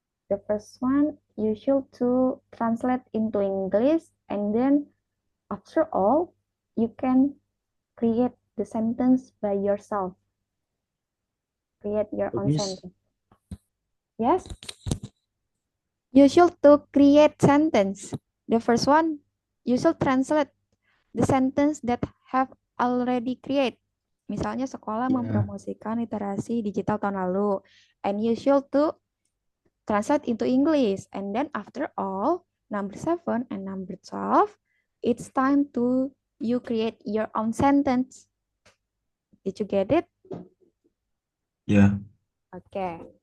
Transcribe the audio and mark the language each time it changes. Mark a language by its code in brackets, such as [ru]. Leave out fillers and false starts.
[en] The first one, you should to translate into English, and then after all, you can create the sentence by yourself. Create your own Yes. sentence. Yes? You should to create sentence. The first one, you should translate the sentence that have already create. [id] Misalnya sekolah [en] Yeah. [id] mempromosikan literasi digital tahun lalu. [en] And you should to translate into English. And then after all, number 7 and number 12, it's time to you create your own sentence. Did you get it? Yeah. Okay.